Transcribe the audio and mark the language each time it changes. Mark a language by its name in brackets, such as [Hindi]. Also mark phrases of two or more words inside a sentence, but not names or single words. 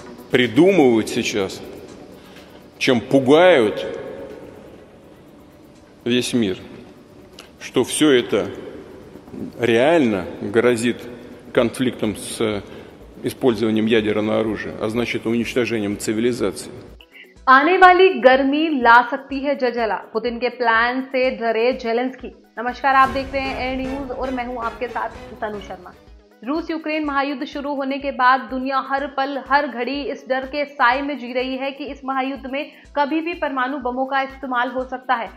[Russian] придумывают сейчас, чем пугают весь мир, что все это реально грозит конфликтом с использованием ядерного оружия, а значит уничтожением цивилизации. [Hindi] आने वाली गर्मी ला सकती है जलजला, पुतिन के प्लान से डरे जेलेंस्की। नमस्कार, आप देख रहे हैं एयर न्यूज और मैं हूं आपके साथ तनु शर्मा। रूस यूक्रेन महायुद्ध शुरू होने के बाद दुनिया हर पल हर घड़ी इस डर के साए में जी रही है कि इस महायुद्ध में कभी भी परमाणु बमों का इस्तेमाल हो सकता है।